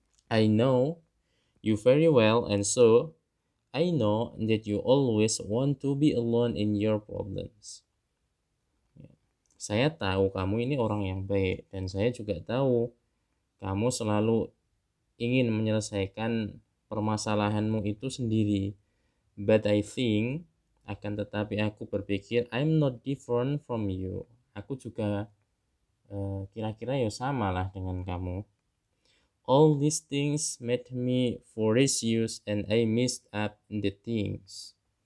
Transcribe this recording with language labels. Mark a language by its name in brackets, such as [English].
[English] I know you very well, and so I know that you always want to be alone in your problems. [Indonesian] Saya tahu kamu ini orang yang baik, dan saya juga tahu kamu selalu ingin menyelesaikan permasalahanmu itu sendiri. [English] But I think, [Indonesian] akan tetapi aku berpikir, [English] I'm not different from you. [Indonesian] Aku juga kira-kira ya sama lah dengan kamu. [English] All these things made me furious and I messed up the things.